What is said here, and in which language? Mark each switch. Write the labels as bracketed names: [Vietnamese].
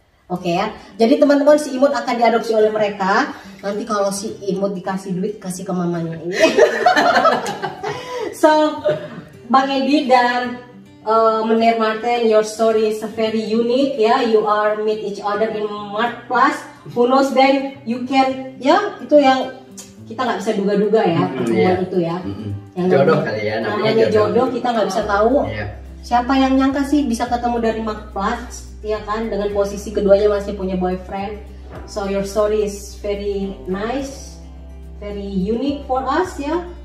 [Indonesian] Oke ya. Jadi teman-teman, si Imut akan diadopsi oleh mereka. Nanti kalau si Imut dikasih duit, kasih ke mamanya ini. So, Bang Edi dan Menir Martin, [English] your story is very unique [Indonesian] ya. [English] You are meet each other in Mart Plus. Who knows then you can [Indonesian] ya, itu yang kita nggak bisa duga-duga ya, pertemuan iya. itu ya. Mm-mm. Jodoh kali ya, namanya jodoh, kita nggak bisa tahu. Iya. Siapa yang nyangka sih bisa ketemu dari Mart Plus, ya kan? Dengan posisi keduanya masih punya boyfriend. [English] So your story is very nice, very unique for us ya.